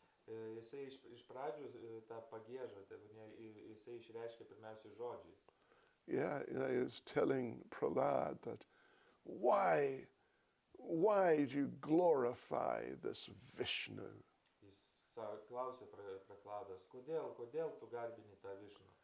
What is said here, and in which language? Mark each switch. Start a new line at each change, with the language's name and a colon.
Lithuanian: Jisai iš pradžių tą pagiežą, jisai išreiškia pirmiausia žodžiais.
English: Yeah, you know, he was telling Prahlad that why do you glorify this Vishnu?
Lithuanian: Jis klausė Prahladas, kodėl tu garbini tą Višnu?